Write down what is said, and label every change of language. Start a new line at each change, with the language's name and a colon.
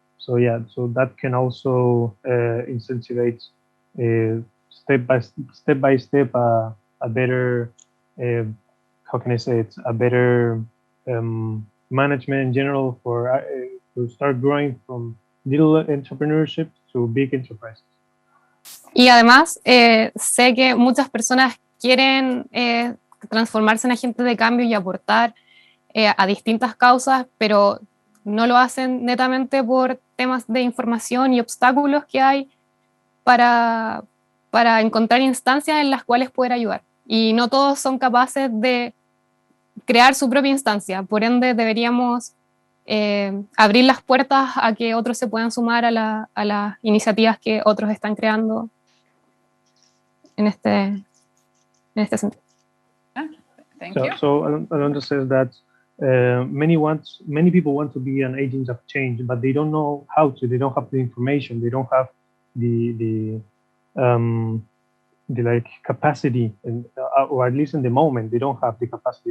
English: So yeah, so that can also incentivize step by step a better, how can I say it, a better management in general for to start growing from little entrepreneurship to big enterprises.
Spanish: Y además, sé que muchas personas quieren transformarse en agentes de cambio y aportar a distintas causas, pero no lo hacen netamente por temas de información y obstáculos que hay para encontrar instancias en las cuales poder ayudar. Y no todos son capaces de crear su propia instancia. Por ende, deberíamos abrir las puertas a que otros se puedan sumar a las iniciativas que otros están creando en este sentido.
English: Thank you. So Alondra says that many people want to be an agent of change, but they don't know how to. They don't have the information. They don't have the like capacity, or at least in the moment, they don't have the capacity.